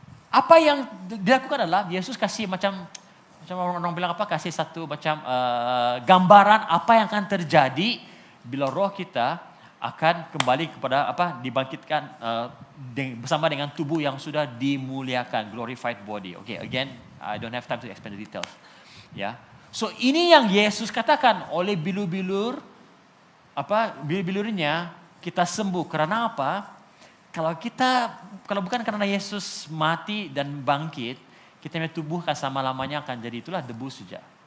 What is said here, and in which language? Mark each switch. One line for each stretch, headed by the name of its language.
Indonesian: Apa yang dilakukan adalah Yesus kasih macam orang bilang kasih satu macam gambaran apa yang akan terjadi bila roh kita akan kembali kepada dibangkitkan bersama dengan tubuh yang sudah dimuliakan, glorified body.
English: Okay, again, I don't have time to explain the details.
Indonesian: Ya. So ini yang Yesus katakan oleh bilur-bilurnya kita sembuh. Karena apa? Kalau bukan karena Yesus mati dan bangkit, kita punya tubuh akan selama-lamanya akan jadi itulah debu saja.